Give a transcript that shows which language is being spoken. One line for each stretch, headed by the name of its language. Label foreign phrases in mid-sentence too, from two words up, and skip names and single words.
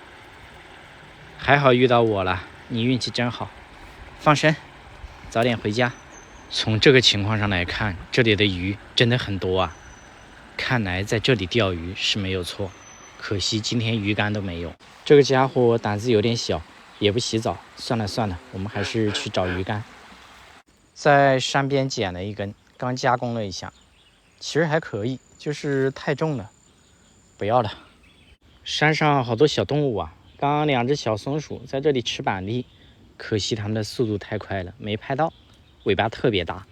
Chinese: 還好遇到我了，你運氣真好。放生，早點回家。從這個情況上來看，這裡的魚真的很多啊。看來在這裡釣魚是沒有錯，可惜今天魚竿都沒有。這個家伙膽子有點小，也不洗澡。算了算了，我們還是去找魚竿。在山邊撿了一根，剛加工了一下，其實還可以，就是太重了，不要了。山上好多小動物啊，剛剛2只小松鼠在這裡吃板栗，可惜它們的速度太快了，沒拍到，尾巴特別大。